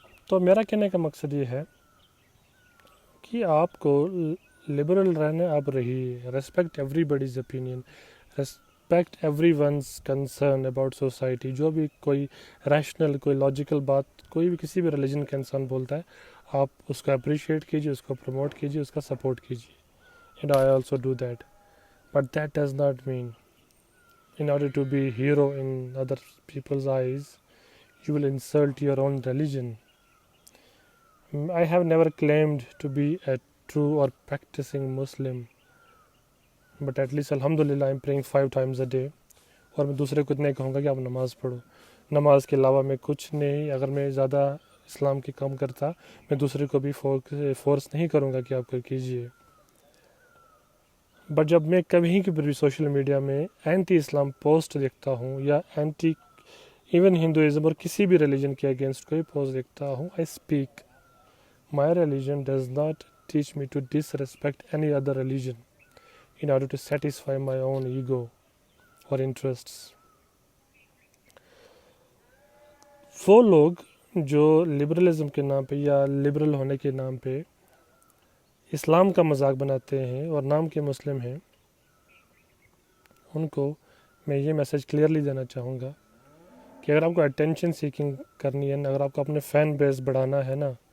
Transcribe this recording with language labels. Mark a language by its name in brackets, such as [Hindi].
[Urdu] تو میرا کہنے کا مقصد یہ ہے کہ آپ کو لبرل رہنا آپ رہیے. [English] Respect everybody's opinion, respect everyone's concern about society. [Urdu] جو بھی کوئی ریشنل کوئی لاجیکل بات کوئی بھی کسی بھی ریلیجن کا انسان بولتا ہے آپ اس کو اپریشیٹ کیجیے, اس کو پروموٹ کیجیے, اس کا سپورٹ کیجیے. [English] And I also do that. But that does not mean in order to be hero in other people's eyes you will insult your own religion. I have never claimed to be a true or practicing Muslim, but at least alhamdulillah I'm praying 5 times a day. [Urdu] اور میں دوسرے کو اتنا ہی کہوں گا کہ آپ نماز پڑھو. نماز کے علاوہ میں کچھ نہیں. اگر میں زیادہ اسلام کے کام کرتا میں دوسرے کو بھی فورس نہیں کروں گا کہ آپ کو کیجیے. بٹ جب میں کبھی کی بھی سوشل میڈیا میں اینٹی اسلام پوسٹ دیکھتا ہوں یا اینٹی ایون ہندوازم اور کسی بھی ریلیجن کے اگینسٹ کوئی پوسٹ دیکھتا ہوں, [English] I speak. My religion does not teach me to disrespect any other religion in order to satisfy my own ego or interests. [Urdu] وہ لوگ جو لبرلزم کے نام پہ یا لبرل ہونے کے نام پہ اسلام کا مذاق بناتے ہیں اور نام کے مسلم ہیں, ان کو میں یہ میسیج کلیئرلی دینا چاہوں گا کہ اگر آپ کو اٹینشن سیکنگ کرنی ہے نا, اگر آپ کو اپنے فین بیس بڑھانا ہے نا,